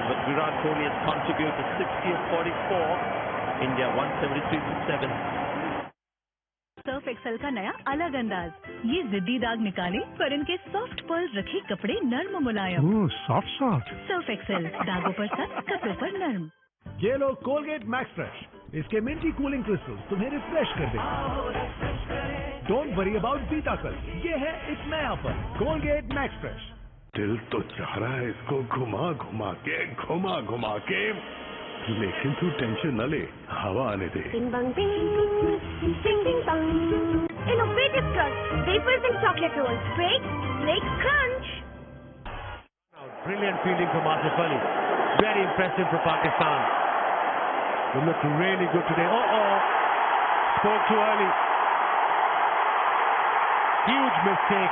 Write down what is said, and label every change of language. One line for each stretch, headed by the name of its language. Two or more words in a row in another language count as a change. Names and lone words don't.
English: But Virat Kohli has contributed 60 of 44. India 173 to 7.
Hindi: सर्फ एक्सेल का नया अलग अंदाज, ये जिद्दी दाग निकाले पर इनके
English: soft pearl
Hindi: रखे कपड़े नर्म मुलायम। सॉफ्ट सर्फ एक्सेल, दागों पर सख्त, कपड़ों पर नर्म। ये लो कोलगेट मैक्स फ्रेश, इसके
English: minty cooling crystals
Hindi: तुम्हें रिफ्रेश कर देंगे।
English: don't worry about
Hindi: बीटाकल, ये है एक नया पर कोलगेट मैक्स फ्रेश। दिल तो चाह रहा है इसको घुमा घुमा के, लेकिन तू टेंशन न ले, हवा आने दे। Bing bang bing, ding ding bang.
English: Innovative crunch, wafers and chocolate rolls. Break, crunch. Brilliant fielding from Asif Ali. Very impressive for Pakistan. They look really good today. Spoke too early. Huge mistake.